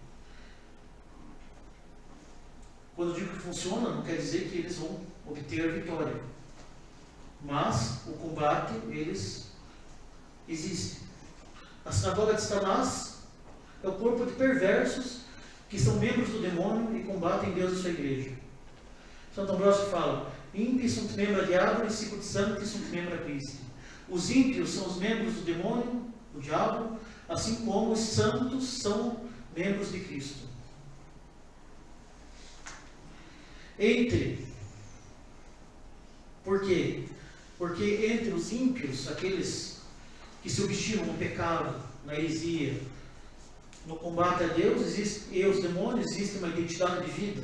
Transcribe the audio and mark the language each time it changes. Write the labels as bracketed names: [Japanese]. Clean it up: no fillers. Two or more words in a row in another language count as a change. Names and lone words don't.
[Portuguese] Quando eu digo que funciona, não quer dizer que eles vão obter a vitória. Mas o combate, eles existem. A sinagoga de Satanás é o corpo de perversos que são membros do demônio e combatem Deus e sua igreja. Santo Ambrósio fala: [Latin] ímpi sunt membra diaboli, sicut sancti sunt membra Christi. [Portuguese] Os ímpios são os membros do demônio, do diabo, assim como os santos são membros de Cristo. Por quê? Porque entre os ímpios, aqueles que se obstinam no pecado, na heresia, no combate a Deus e os demônios, existe uma identidade de vida.